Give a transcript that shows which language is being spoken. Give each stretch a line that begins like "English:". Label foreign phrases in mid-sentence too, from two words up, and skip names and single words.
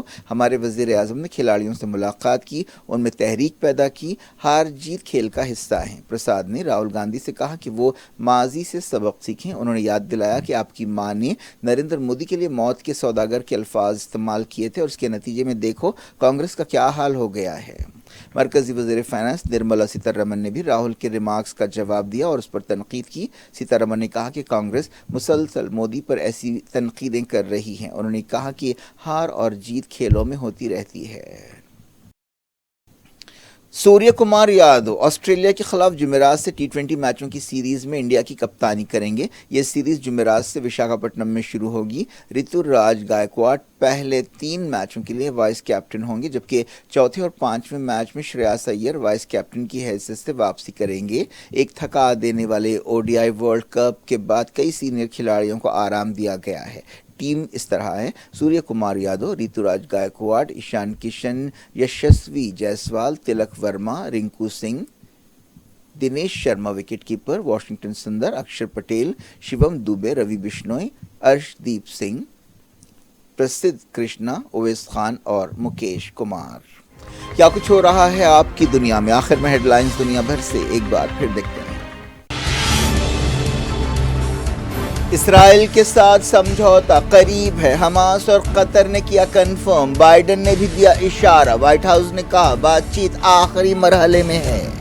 Urdu: ہمارے وزیر اعظم نے کھلاڑیوں سے ملاقات کی، ان میں تحریک پیدا کی، ہار جیت کھیل کا حصہ ہیں۔ پرساد نے راہل گاندھی سے کہا کہ وہ ماضی سے سبق سیکھیں۔ انہوں نے یاد دلایا کہ آپ کی ماں نے نریندر مودی کے لیے موت کے سوداگر کے الفاظ استعمال کیے تھے اور اس کے نتیجے میں دیکھو کانگریس کا کیا حال ہو گیا ہے۔ مرکزی وزیر فائنانس نرملا سیتارمن نے بھی راہل کے ریمارکس کا جواب دیا اور اس پر تنقید کی۔ سیتارمن نے کہا کہ کانگریس مسلسل مودی پر ایسی تنقیدیں کر رہی ہیں۔ انہوں نے کہا کہ ہار اور جیت کھیلوں میں ہوتی رہتی ہے۔ سوریہ کمار یادو آسٹریلیا کے خلاف جمعرات سے ٹی20 میچوں کی سیریز میں انڈیا کی کپتانی کریں گے۔ یہ سیریز جمعرات سے وشاکھاپٹنم میں شروع ہوگی۔ رتوراج گائیکواڑ پہلے 3 میچوں کے لیے
English: vice captain
Urdu: ہوں گے، جبکہ چوتھے اور 5ویں میچ میں شریاس ایئر
English: vice captain
Urdu: کی حیثیت سے واپسی کریں گے۔ ایک تھکا دینے والے ODI
English: World Cup
Urdu: کے بعد کئی سینئر کھلاڑیوں کو آرام دیا گیا ہے۔ ٹیم اس طرح ہے: سوریہ کمار یادو، رتوراج گائیکواڑ، ایشان کشن، یشسوی جیسوال، تلک ورما، رنکو سنگھ، دنیش شرما وکٹ کیپر، واشنگٹن سندر، اکشر پٹیل، شیوم دوبے، روی بشنوئی، ارشدیپ سنگھ، پرسدھ کرشنا، اویس خان اور مکیش کمار۔ کیا کچھ ہو رہا ہے آپ کی دنیا میں؟ آخر میں ہیڈ لائنز دنیا بھر سے ایک بار پھر دیکھتے ہیں۔ اسرائیل کے ساتھ سمجھوتا قریب ہے، حماس اور قطر نے کیا کنفرم، بائیڈن نے بھی دیا اشارہ، وائٹ ہاؤس نے کہا بات چیت آخری مرحلے میں ہے۔